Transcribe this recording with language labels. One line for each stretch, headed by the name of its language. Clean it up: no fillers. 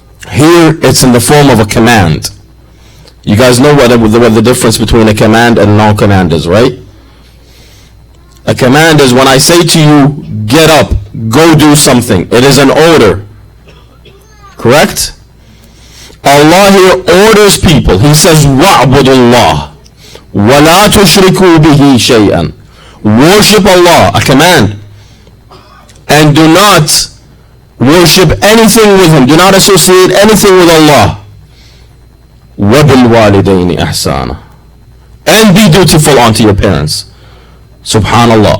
English: Here it's in the form of a command. You guys know what the difference between a command and a non-command is, right? A command is when I say to you, get up, go do something. It is an order. Correct? Allah here orders people. He says,
Arabic: وَعْبُدُ اللَّهِ وَلَا تُشْرِكُوا بِهِ شَيْئًا.
English: Worship Allah, a command. And do not worship anything with Him. Do not associate anything with Allah.
Arabic: وَبِالْوَالِدَيْنِ إِحْسَانًا,
English: and be dutiful unto your parents. Subhanallah.